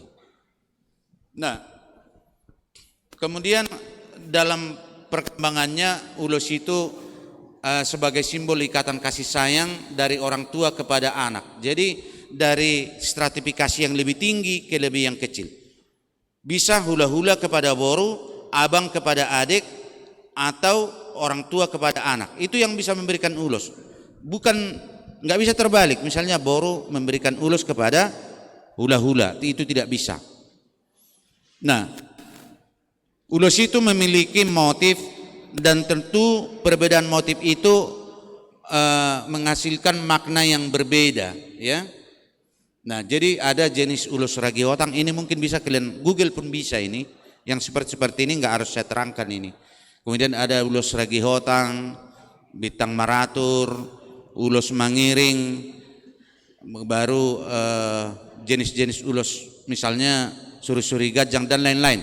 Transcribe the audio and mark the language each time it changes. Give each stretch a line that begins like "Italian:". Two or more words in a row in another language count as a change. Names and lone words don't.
Indonesian: Nah, kemudian dalam perkembangannya ulos itu sebagai simbol ikatan kasih sayang dari orang tua kepada anak. Jadi dari stratifikasi yang lebih tinggi ke lebih yang kecil. Bisa hula-hula kepada boru, abang kepada adik, atau orang tua kepada anak. Itu yang bisa memberikan ulos. Bukan, nggak bisa terbalik. Misalnya boru memberikan ulos kepada hula-hula, itu tidak bisa. Nah, ulos itu memiliki motif, dan tentu perbedaan motif itu menghasilkan makna yang berbeda ya. Nah, jadi ada jenis ulos ragi hotang, ini mungkin bisa kalian Google pun bisa ini. Yang seperti ini nggak harus saya terangkan ini. Kemudian ada ulos ragi hotang, bitang maratur, ulos mangiring, baru jenis-jenis ulos misalnya suri-suri gajang dan lain-lain.